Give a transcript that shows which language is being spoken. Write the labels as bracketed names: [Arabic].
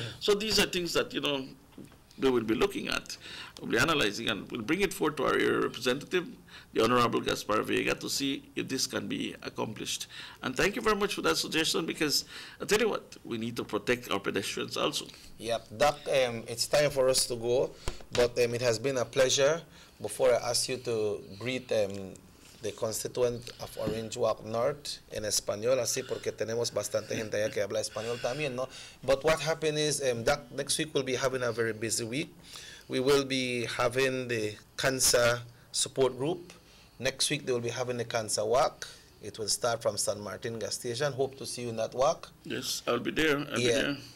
[English] So these are things that, they will be looking at, we'll be analyzing, and we'll bring it forward to our area representative, the Honorable Gaspar Vega, to see if this can be accomplished. And thank you very much for that suggestion, because I'll tell you what, we need to protect our pedestrians also. Yep, Doc, it's time for us to go, but it has been a pleasure. Before I ask you to greet the constituent of Orange Walk North [Spanish] en español, así porque tenemos bastante gente allá que habla español también, ¿no? [English] But what happened is, next week we'll be having a very busy week. We will be having the cancer support group. Next week they will be having the cancer walk. It will start from San Martin gas station. Hope to see you in that walk. Yes, I'll be there. I'll be there.